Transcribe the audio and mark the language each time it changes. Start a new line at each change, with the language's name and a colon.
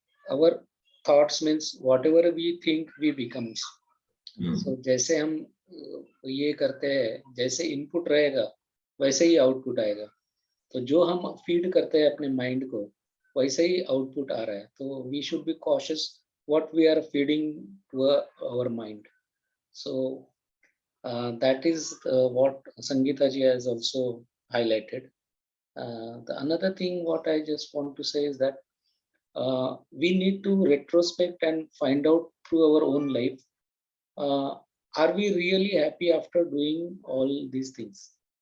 English: Our thoughts means whatever we think we becomes.
Hindi: So जैसे हम ये करते हैं, जैसे इनपुट रहेगा वैसे ही आउटपुट आएगा. तो जो हम फीड करते हैं अपने माइंड को, वैसे ही आउटपुट आ रहा है.
English: तो we should be cautious what we are feeding to our mind. So that is what Sangeeta ji has also highlighted. The another thing what I just want to say is that we need to retrospect and find out through our own life, are we really happy after doing all these things?